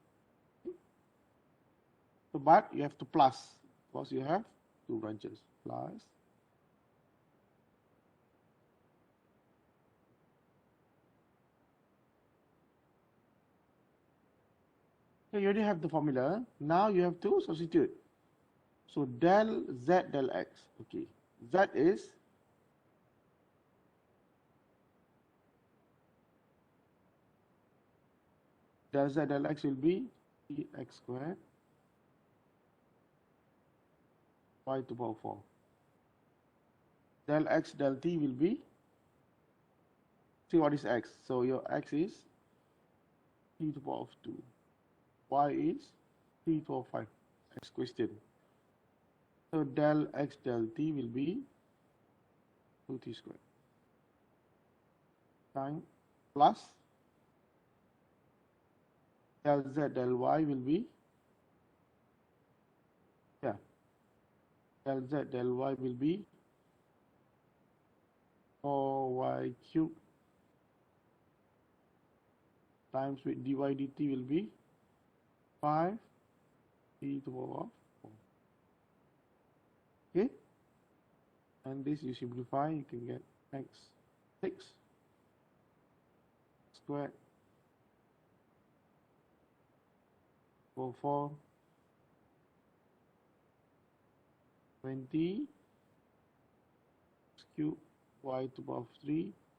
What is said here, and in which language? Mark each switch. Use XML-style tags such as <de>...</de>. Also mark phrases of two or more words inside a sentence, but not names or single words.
<en>So, but you have to plus because you have two branches. Plus. So you already have the formula. Now you have to substitute. So del z del x. Okay. Z is del z del x will be 3x squared y to the power 4. Del x del t will be, see what is x. So your x is 3 to the power of 2. Y is 3 to the power of 5. Next question. So del x del t will be 2t squared. Time plus del z del y will be, yeah, del z del y will be 4y cubed times with dy dt will be 5 e to the power of 4. Okay, and this you simplify, you can get x 6 squared over 4 20 cube y to the power of 3.</en>